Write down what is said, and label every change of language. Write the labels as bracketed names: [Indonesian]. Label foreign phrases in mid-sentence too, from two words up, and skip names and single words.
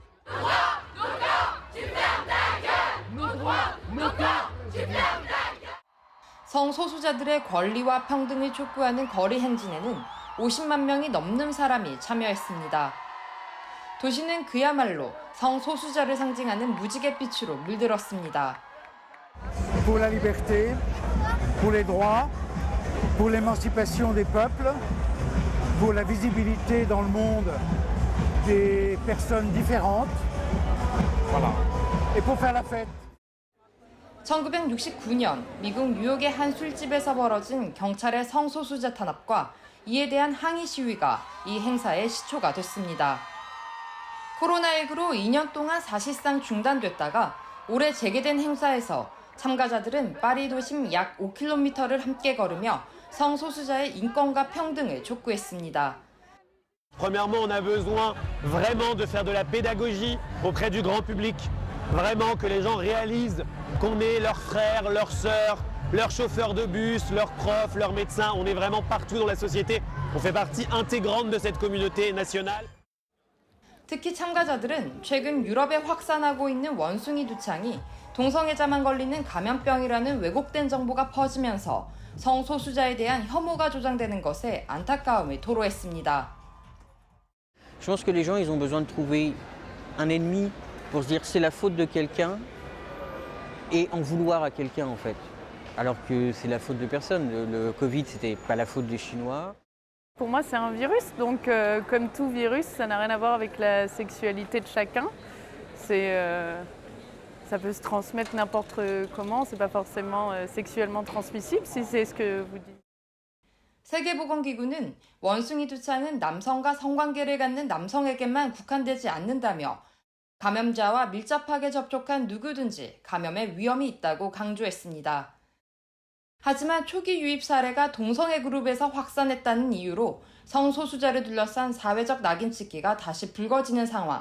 [Korean] 성소수자들의 권리와 평등을 촉구하는 거리 행진에는 50만 명이 넘는 사람이 참여했습니다. 도시는 그야말로 성소수자를 상징하는 무지갯빛으로 물들었습니다. [French] Pour la liberté, pour les droits, pour l'émancipation des peuples, pour la visibilité dans le monde des personnes différentes. Voilà. Et pour faire la fête. [Korean] 1969년 미국 뉴욕의 한 술집에서 벌어진 경찰의 성소수자 탄압과 이에 대한 항의 시위가 이 행사의 시초가 됐습니다. 코로나19로 2년 동안 사실상 중단됐다가 올해 재개된 행사에서 참가자들은 파리 도심 약 5km를 함께 걸으며 성소수자의 인권과 평등을 촉구했습니다. [French] Premièrement, on a besoin vraiment de faire de la pédagogie auprès du grand public. Vraiment que les gens réalisent qu'on est leurs frères, leurs sœurs, leurs chauffeurs de bus, leurs profs, leurs médecins. On est vraiment partout dans la société. On fait partie intégrante de cette communauté nationale. [Korean] 특히 참가자들은 최근 유럽에 확산하고 있는 원숭이 두창이 동성애자만 걸리는 감염병이라는 왜곡된 정보가 퍼지면서 성소수자에 대한 혐오가 조장되는 것에 안타까움을 토로했습니다. [French] Je pense que les gens ils ont besoin de trouver un ennemi pour se dire c'est la faute de quelqu'un et en vouloir à quelqu'un en fait. Alors que c'est la faute de personne. Le Covid, c'était pas la faute des Chinois. Pour moi, c'est un virus, donc comme tout virus, ça n'a rien à voir avec la sexualité de chacun. Ça peut se transmettre n'importe comment, c'est pas forcément sexuellement transmissible, si c'est ce que vous dites. [Korean] 세계보건기구는 원숭이 두창은 남성과 성관계를 갖는 남성에게만 국한되지 않는다며 감염자와 밀접하게 접촉한 누구든지 감염의 위험이 있다고 강조했습니다. 하지만 초기 유입 사례가 동성애 그룹에서 확산했다는 이유로 성소수자를 둘러싼 사회적 낙인 찍기가 다시 불거지는 상황.